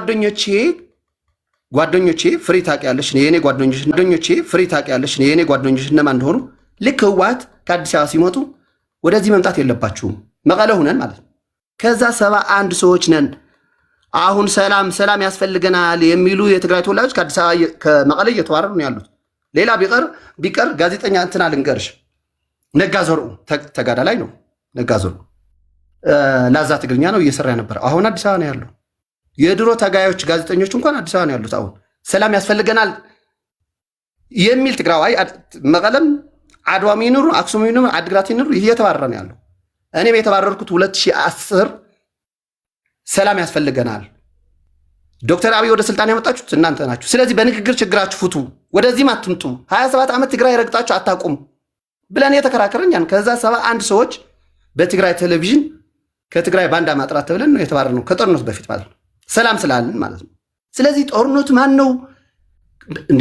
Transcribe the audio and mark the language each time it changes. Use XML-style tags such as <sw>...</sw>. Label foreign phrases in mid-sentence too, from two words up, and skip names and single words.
<am>ጓደኞቼ ፍሪ ታውቂያለሽ፣ የኔ ጓደኞቼ ፍሪ ታውቂያለሽ፣ የኔ ጓደኞች እነማን እንደሆኑ ልክ ህወሓት ከአዲስ አበባ ሲመጡ ወደዚህ መምጣት የለባችሁም መቀለ ሁነን ማለት ነው። ከዛ 71 ሰዎች ነን። አሁን ሰላም ያስፈልገናል የሚሉ የትግራይ ተወላጆች ከአዲስ አበባ ከመቀለ እየተዋረዱ ነው ያሉት። ሌላ ቢቀር ጋዜጠኛ እንትና ልንገርሽ ነጋ ዘርኡ ተጋዳላይ ነው። ነጋ ዘርኡ ላዛ ትግርኛ ነው እየሰራ ነበር። አሁን አዲስ አበባ ነው ያለው። የድሮ ታጋዮች ጋዜጠኞች እንኳን አዲስ አበባ ነው ያሉት። አሁን ሰላም ያስፈልገናል የሚል ትግራዋይ መቀለም አድዋም ይኑሩ አክሱም ይኑሩ አድግራት ይኑሩ እየተባረረ ነው ያለው። እኔም የተባረርኩት 2010 ሰላም ያስፈልገናል። ዶክተር አብይ ወደ ስልጣን ያመጣችሁት እናንተ ናችሁ። ስለዚህ በንግግር ችግራችሁ ፍቱ፣ ወደዚህም አትምጡ፣ 27 ዓመት ትግራይ ረግጣችሁ አታቁም ብለን የተከራከረን ያን ከዛ 71 ሰዎች በትግራይ ቴሌቪዥን ከትግራይ ባንዳ ማጥራት ተብለን ነው የተባረርነው ከጦርነቱ በፊት ማለት ነው። ሰላም ስላልን ማለት ነው። ስለዚህ ጦርነቱ ማን ነው እንዴ?</am>